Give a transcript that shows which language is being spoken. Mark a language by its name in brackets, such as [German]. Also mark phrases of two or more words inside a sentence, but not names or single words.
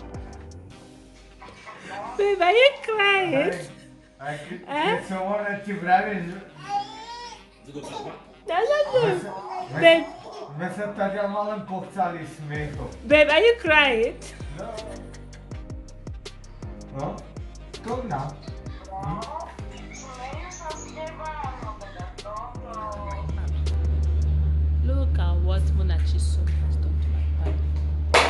[English] Babe, are you crying? [Slovak] Aj keď som ona ti vravím, že... [English] That's not good. Babe, [Slovak] sme sa tady len pochcali smiechom. [English] babe, are you crying? [Slovak] No? To na. [English] Look at what Monachi's son has done to my body.